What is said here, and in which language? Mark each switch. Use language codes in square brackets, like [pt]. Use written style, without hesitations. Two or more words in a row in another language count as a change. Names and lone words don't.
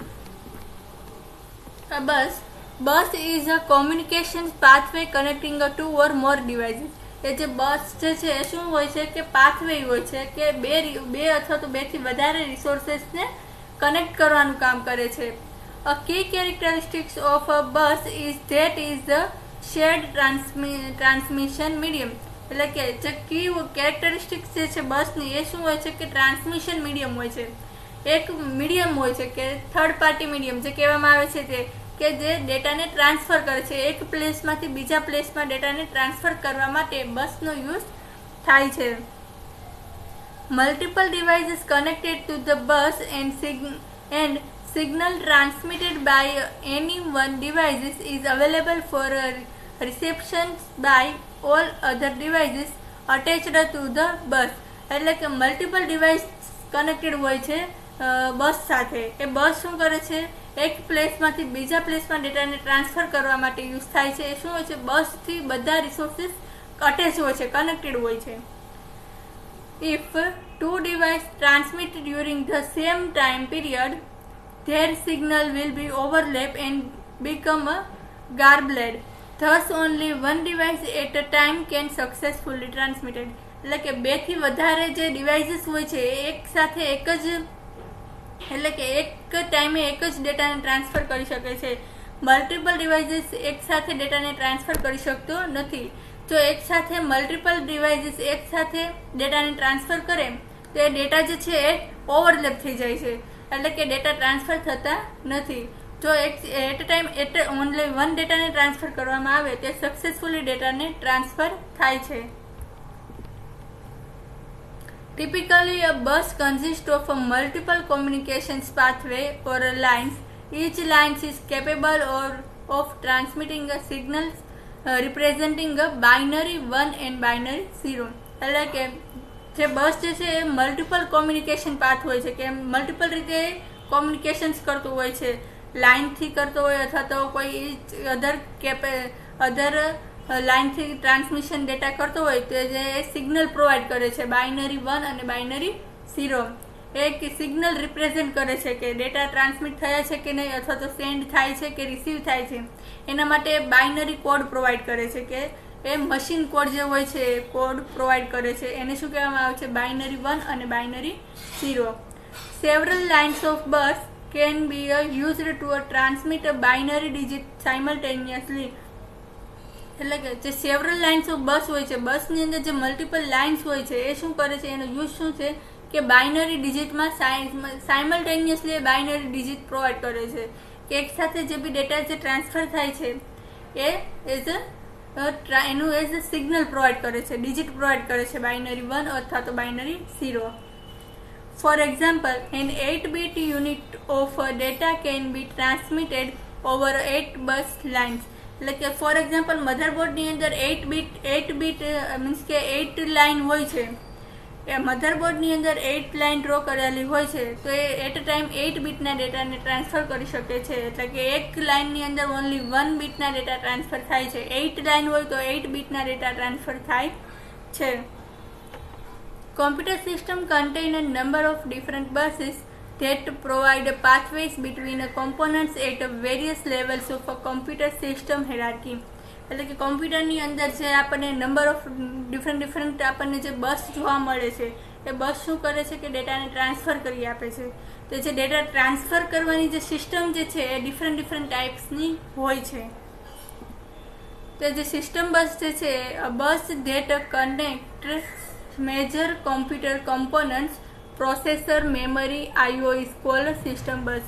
[en] bus is a communication pathway connecting a two or more devices. [gu] એ જે બસ જે છે એ શું હોય છે કે પાથવે હોય છે કે બે અથવા તો બેથી વધારે રિસોર્સેસને કનેક્ટ કરવાનું કામ કરે છે. [en] A key characteristics of a bus is that is the shared transmission medium. [gu] એટલે કે જે [en] key characteristics [gu] જે છે બસની એ શું હોય છે કે [en] transmission medium [gu] હોય છે, એક મીડિયમ હોય છે કે [en] third party medium [gu] જે કહેવામાં આવે છે તે કે જે ડેટાને ટ્રાન્સફર કરે છે. એક પ્લેસમાંથી બીજા પ્લેસમાં ડેટાને ટ્રાન્સફર કરવા માટે બસનો યુઝ થાય છે. [en] multiple devices connected to the bus and signal transmitted by any one device is available for reception by all other devices attached to the bus. [gu] એટલે કે [en] multiple device connected [gu] હોય છે બસ સાથે. એ બસ શું કરે છે, એક પ્લેસમાંથી બીજા પ્લેસમાં ડેટાને ટ્રાન્સફર કરવા માટે યુઝ થાય છે. એ શું હોય છે, બસથી બધા રિસોર્સિસ અટેચ હોય છે, કનેક્ટેડ હોય છે. [en] If two devices transmit during the same time period, their signal will be overlap and become garbled. Thus only one device at a time can successfully transmitted. [gu] એટલે કે બેથી વધારે જે ડિવાઇસીસ હોય છે એ એક સાથે એક જ એટલે કે એક ટાઈમે એક જ ડેટાને ટ્રાન્સફર કરી શકે છે. [en] multiple devices [gu] એક સાથે ડેટાને ટ્રાન્સફર કરી શકતો નથી. જો એક સાથે [en] multiple devices [gu] એક સાથે ડેટાને ટ્રાન્સફર કરે તો એ ડેટા જે છે એ ઓવરલેપ થઈ જાય છે, એટલે કે ડેટા ટ્રાન્સફર થતા નથી. જો [en] at a time only one [gu] ડેટાને ટ્રાન્સફર કરવામાં આવે તો સક્સેસફુલી ડેટાને ટ્રાન્સફર થાય છે. [en] Typically, a bus consists of a multiple communications pathway or lines. Each line is capable of transmitting a signals representing a binary 1 and binary 0. [gu] એટલે કે જે બસ જે છે એ [en] multiple communication path [gu] હોય છે કે મલ્ટિપલ રીતે કોમ્યુનિકેશન્સ કરતું હોય છે, લાઇનથી કરતો હોય અથવા તો કોઈ [en] other other [gu] લાઇનથી [en] transmission data [gu] કરતો હોય તો જે સિગ્નલ પ્રોવાઈડ કરે છે બાઇનરી 1 અને બાઇનરી 0. એ સિગ્નલ રિપ્રેઝેન્ટ કરે છે કે ડેટા ટ્રાન્સમિટ થયા છે કે નહીં, અથવા તો સેન્ડ થાય છે કે રિસીવ થાય છે. એના માટે બાઇનરી કોડ પ્રોવાઈડ કરે છે કે એ મશીન કોડ જે હોય છે એ કોડ પ્રોવાઈડ કરે છે. એને શું કહેવામાં આવે છે? બાઇનરી 1 અને બાઇનરી 0. [en] several lines of bus can be used to transmit a binary digit simultaneously. [gu] એટલે કે જે [en] several lines of bus [gu] હોય છે, બસની અંદર જે [en] multiple lines [gu] હોય છે એ શું કરે છે, એનો યુઝ શું છે કે બાઇનરી ડિજિટમાં સાયમલ્ટેનિયસલી [en] binary digit [gu] પ્રોવાઈડ કરે છે કે એક સાથે જે બી ડેટા જે ટ્રાન્સફર થાય છે એ એનું [en] as a signal [gu] પ્રોવાઈડ કરે છે, ડિજિટ પ્રોવાઈડ કરે છે બાઇનરી 1 અથવા તો બાઇનરી 0. [en] For example, an 8-bit unit of data can be transmitted over 8 bus lines. [gu] એટલે કે [en] for example [gu] મધરબોર્ડની અંદર 8 બીટ મીન્સ કે 8 લાઇન હોય છે. એ મધરબોર્ડની અંદર 8 લાઇન ડ્રો કરેલી હોય છે તો એ [en] at a time [gu] 8 બીટના ડેટાને ટ્રાન્સફર કરી શકે છે. એટલે કે એક લાઇનની અંદર ઓનલી 1 બીટના ડેટા ટ્રાન્સફર થાય છે. 8 લાઇન હોય તો 8 બીટના ડેટા ટ્રાન્સફર થાય છે. [en] Computer system contain a number of different buses that provide pathways between components at various levels of a computer system hierarchy. [gu] એટલે કે કોમ્પ્યુટરની અંદર જે આપણને [en] number of different [gu] આપણને જે બસ જોવા મળે છે એ બસ શું કરે છે કે ડેટાને ટ્રાન્સફર કરી આપે છે. તો જે ડેટા ટ્રાન્સફર કરવાની જે સિસ્ટમ જે છે એ [en] different types [gu] હોય છે. તો જે [en] system bus [gu] જે છે [en] bus that connect major computer components processor memory IO is called system bus.